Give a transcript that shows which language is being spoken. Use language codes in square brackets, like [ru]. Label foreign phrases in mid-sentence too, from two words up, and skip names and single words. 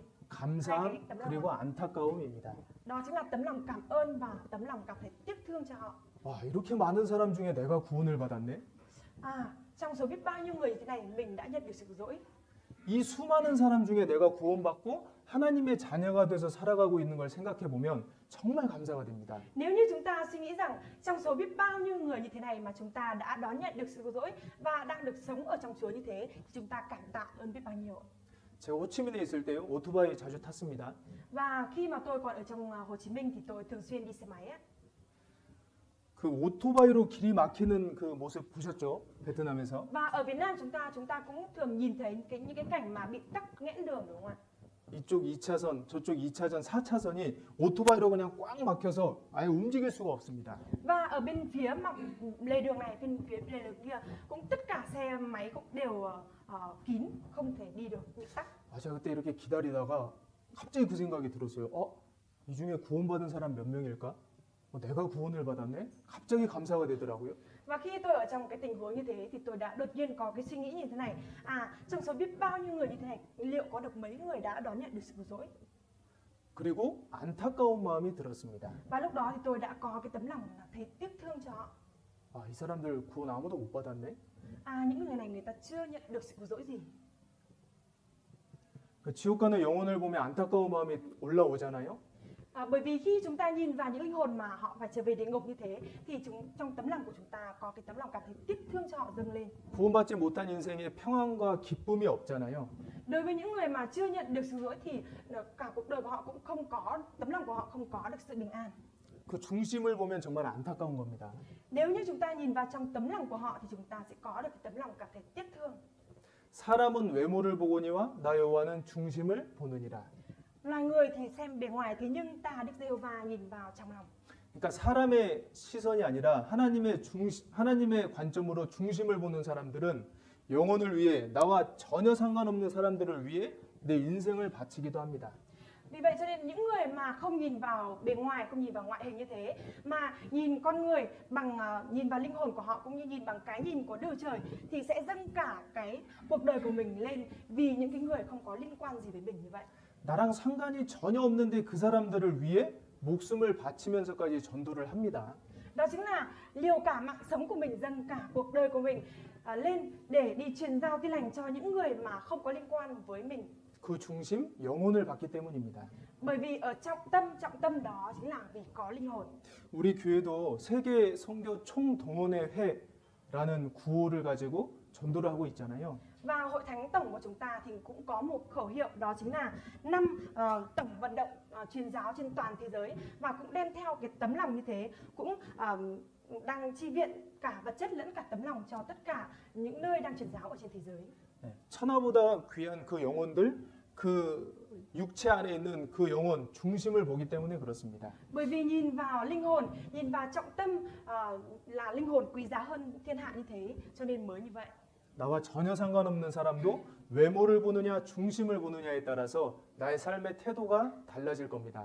[ko] 감사함 그리고 안타까움입니다. [vi] Đó chính là tấm lòng cảm ơn và tấm lòng cảm thấy tiếc thương cho họ. [ko] 와, 이렇게 많은 사람 중에 내가 구원을 받았네. [vi] Trong số biết bao nhiêu người như thế này mình đã nhận được sự cứu rỗi. [ko] 이 수많은 사람 중에 내가 구원받고 하나님의 자녀가 돼서 살아가고 있는 걸 생각해 보면 정말 감사가 됩니다. [vi] Nếu như chúng ta suy nghĩ rằng trong số biết bao nhiêu người như thế này mà chúng ta đã đón nhận được sự cứu rỗi và đang được sống ở trong Chúa như thế thì chúng ta cảm tạ ơn biết bao nhiêu. [ko] 제가 호치민에 있을 때요 오토바이 자주 탔습니다. [vi] Và khi mà tôi còn ở trong Hồ Chí Minh thì tôi thường xuyên đi xe máy á. [ko] 그 오토바이로 길이 막히는 그 모습 보셨죠? 베트남에서. [vi] Và ở Việt Nam chúng ta cũng thường nhìn thấy những cái cảnh mà bị tắc nghẽn đường đúng không ạ? [ko] 이쪽 2차선, 저쪽 2차선, 4차선이 오토바이로 그냥 꽉 막혀서 아예 움직일 수가 없습니다. [vi] Và ở bên phía lề đường này, bên phía lề đường kia cũng tất cả xe máy cũng đều kín, không thể đi được, bị tắc. [ko] 제가 그때 이렇게 기다리다가 갑자기 그 생각이 들었어요. 이 중에 구원받은 사람 몇 명일까? 내가 구원을 받았네? 갑자기 감사가 되더라고요. [vi] Và khi tôi ở trong cái tình huống như thế thì tôi đã đột nhiên có cái suy nghĩ như thế này. Trong số biết bao nhiêu người như thế này, liệu có được mấy người đã đón nhận được sự cứu rỗi? [ko] 그리고 안타까운 마음이 들었습니다. [vi] Và lúc đó thì tôi đã có cái tấm lòng là thấy tiếc thương cho họ. [ko] 이 사람들 구원 아무도 못 받았네? [vi] Những người này người ta chưa nhận được sự cứu rỗi gì. [ko] 그 지옥 가는 영혼을 보면 안타까운 마음이 올라오잖아요. [vi] Bởi vì khi chúng ta nhìn vào những linh hồn mà họ phải trở về địa ngục như thế thì trong tấm lòng của chúng ta có cái tấm lòng cảm thấy tiếc thương cho họ dâng lên. [ko] 구원받지 못한 인생에 평안과 기쁨이 없잖아요. [vi] Đối với những người mà chưa nhận được sự cứu rỗi thì cả cuộc đời của họ cũng không có, tấm lòng của họ không có được sự bình an. [ko] 그 중심을 보면 정말 안타까운 겁니다. [vi] Nếu như chúng ta nhìn vào trong tấm lòng của họ thì chúng ta sẽ có được cái tấm lòng cảm thấy tiếc thương. [ko] 사람은 외모를 보거니와 나 여호와는 중심을 보느니라. [vi] Loài người thì xem bề ngoài, thế nhưng ta Đức Giê-hô-va nhìn vào trong lòng. [ko] 그러니까 사람의 시선이 아니라 하나님의 관점으로 중심을 보는 사람들은 영혼을 위해 나와 전혀 상관없는 사람들을 위해 내 인생을 바치기도 합니다. [vi] Vì vậy cho nên những người mà không nhìn vào bề ngoài, không nhìn vào ngoại hình như thế mà nhìn con người nhìn vào linh hồn của họ cũng như nhìn bằng cái nhìn của Đức Trời thì sẽ dâng cả cái cuộc đời của mình lên vì những cái người không có liên quan gì với mình như vậy. [ko] 나랑 상관이 전혀 없는데 그 사람들을 위해 목숨을 바치면서까지 전도를 합니다. [vi] Đó chính là liều cả mạng sống của mình, dâng cả cuộc đời của mình lên để đi truyền giao tin lành cho những người mà không có liên quan với mình. [ko] 그 중심 영혼을 받기 때문입니다. [vi] Bởi vì ở trọng tâm đó chính là vì có linh hồn. [ko] 우리 교회도 세계 선교 총동원회 회라는 구호를 가지고 전도를 하고 있잖아요. [vi] Và hội thánh tổng của chúng ta thì cũng có một khẩu hiệu, đó chính là tổng vận động truyền giáo trên toàn thế giới, và cũng đem theo cái tấm lòng như thế, cũng đang chi viện cả vật chất lẫn cả tấm lòng cho tất cả những nơi đang truyền giáo ở trên thế giới. [ko] 네, 천하보다 귀한 그 영혼들, 그 육체 안에 있는 그 영혼 중심을 보기 때문에 그렇습니다. [vi] Bởi vì nhìn vào linh hồn, nhìn vào trọng tâm là linh hồn quý giá hơn thiên hạ như thế, cho nên mới như vậy. [ko] 나와 전혀 상관없는 사람도 외모를 보느냐 중심을 보느냐에 따라서 나의 삶의 태도가 달라질 겁니다.